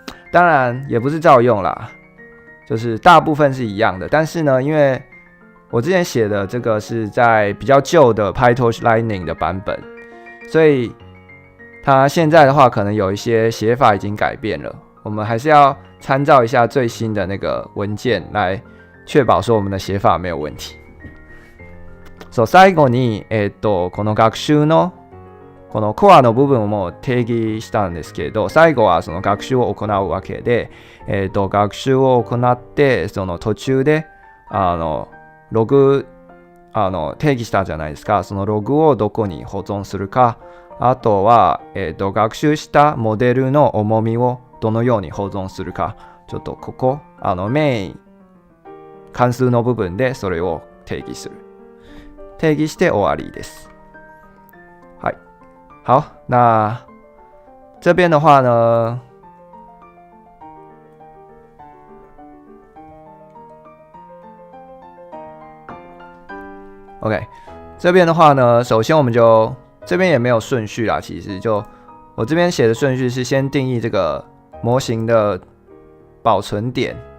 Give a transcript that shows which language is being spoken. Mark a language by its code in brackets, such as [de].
[zh] 当然也不是照用啦，就是大部分是一样的，但是呢，因为我之前写的这个是在比较旧的 PyTorch Lightning 的版本，所以它现在的话可能有一些写法已经改变了，我们还是要参照一下最新的那个文件来确保说我们的写法没有问题。 [ja] 最後にこの学習のこのコアの部分も定義したんですけど、最後はその学習を行うわけで、学習を行ってその途中でログ定義したじゃないですか。そのログをどこに保存するか、あとは、学習したモデルの重みをどのように保存するか、ちょっとここメイン関数の部分でそれを定義する。定義して終わりです。はい。 [zh] 好，那这边的话呢，OK， 这边的话呢，首先我们就这边也没有顺序啦，其实就我这边写的顺序是先定义这个模型的保存点。